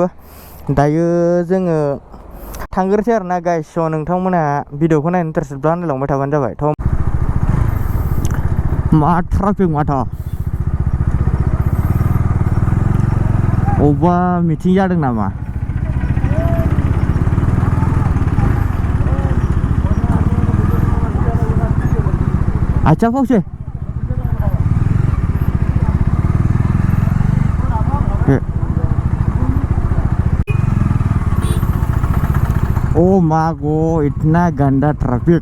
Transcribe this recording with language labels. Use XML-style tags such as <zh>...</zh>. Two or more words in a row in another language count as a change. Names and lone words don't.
<brx>दायो जोङो थांग्रोसै आरोना गाइस। स' नोंथांमोना भिडिअखौ नायनो इन्टारेस्टेडब्ला नायलांबाय थाबानो जाबाय। थ' मा ट्राफिक माथो, अबेबा मिटिं जादों नामा?</brx> <hi>अच्छा फावसै</hi> <bn>ও মা গো,</bn> <hi>इतना गंदा ट्रैफिक।</hi>